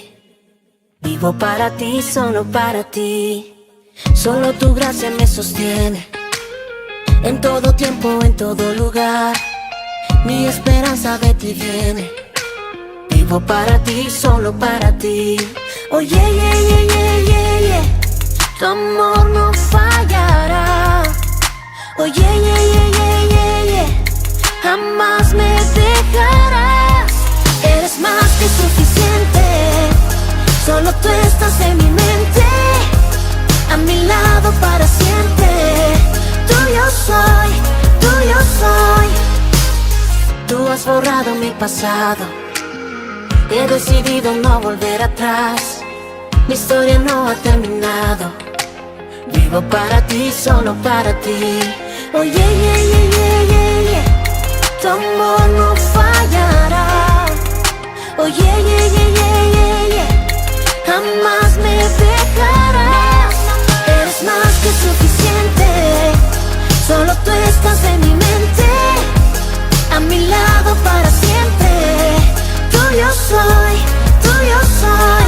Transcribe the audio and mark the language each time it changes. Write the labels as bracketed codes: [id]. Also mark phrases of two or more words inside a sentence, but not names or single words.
[es] Vivo para ti, solo para ti, solo tu gracia me sostiene. En todo tiempo, en todo lugar, mi esperanza de ti viene. Vivo para ti, solo para ti. [en] Oh yeah, yeah, yeah, yeah, yeah, yeah. [es] Tu amor no fallará. [en] Oh yeah, yeah, yeah, yeah, yeah, yeah. [es] Jamás me dejarás. Eres más que suficiente. Solo tú estás en mi mente, a mi lado para siempre. Tuyo soy, tuyo soy. Tú has borrado mi pasado. He decidido no volver atrás. Mi historia no ha terminado. Vivo para ti, solo para ti. [en] Oh yeah, yeah, yeah, yeah, yeah, yeah. [es] Tu amor no fallará. [en] Oh yeah, yeah, yeah, yeah, yeah, yeah. [es] Jamás me dejarás. Eres más que suficiente. Solo tú estás en mi mente, a mi lado para siempre. Tuyo soy, tuyo soy.